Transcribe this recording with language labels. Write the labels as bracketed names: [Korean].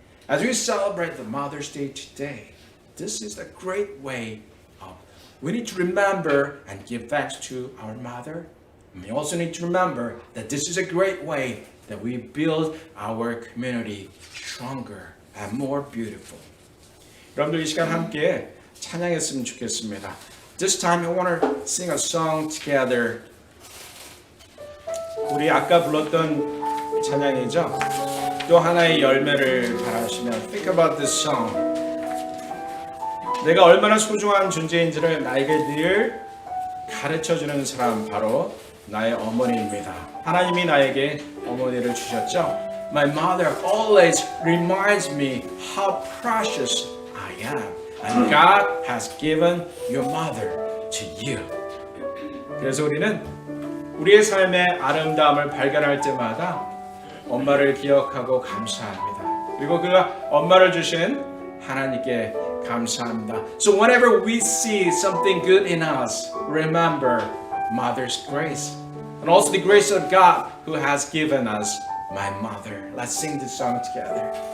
[English] As we celebrate the Mother's Day today, this is a great way of we need to remember and give thanks to our mother. We also need to remember that this is a great way that we build our community stronger and more beautiful. [Korean] 여러분들 이 시간 함께 찬양했으면 좋겠습니다. [English] This time I want to sing a song together. [Korean] 우리 아까 불렀던 찬양이죠. 또 하나의 열매를 바라시며 [English] Think about this song. [Korean] 내가 얼마나 소중한 존재인지를 나에게 늘 가르쳐주는 사람 바로 나의 어머니입니다. 하나님이 나에게 어머니를 주셨죠. [English] My mother always reminds me how precious I am. And God has given your mother to you. [Korean] 그래서 우리는 우리의 삶의 아름다움을 발견할 때마다 엄마를 기억하고 감사합니다. 그리고 그 엄마를 주신 하나님께 감사합니다. [English] So whenever we see something good in us, remember Mother's grace. And also the grace of God who has given us my mother. Let's sing this song together.